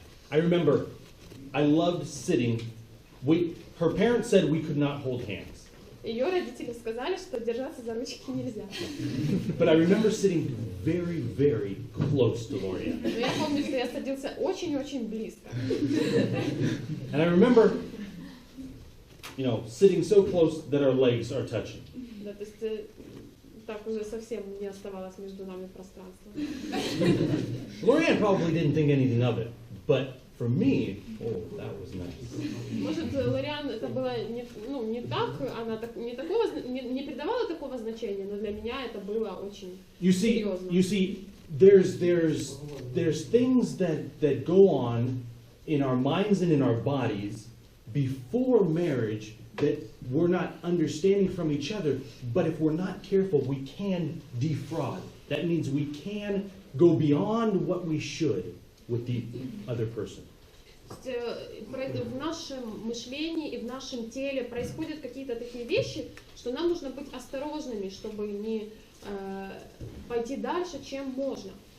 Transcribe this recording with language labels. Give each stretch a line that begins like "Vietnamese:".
English: I remember I loved sitting. Her parents said we could not hold hands.
Russian: Ее родители сказали, что держаться за ручки нельзя.
English: But I remember sitting very, very close to Lorianne.
Russian: Но я помню, что я садился очень-очень близко.
English: And I remember, sitting so close that our legs are touching.
Russian: Да, то есть так уже совсем не оставалось между нами пространства.
English: Lorianne probably didn't think anything of it, but for me, that was nice.
Russian: Может, Лориан это было не так, она не придавала такого значения, но для меня это было очень серьезно.
English: You see, there's things that go on in our minds and in our bodies before marriage that we're not understanding from each other, but if we're not careful, we can defraud. That means we can go beyond what we should with the other person.
Russian: В нашем мышлении и в нашем теле происходят какие-то такие вещи, что нам нужно быть осторожными, чтобы не пойти дальше, чем можно.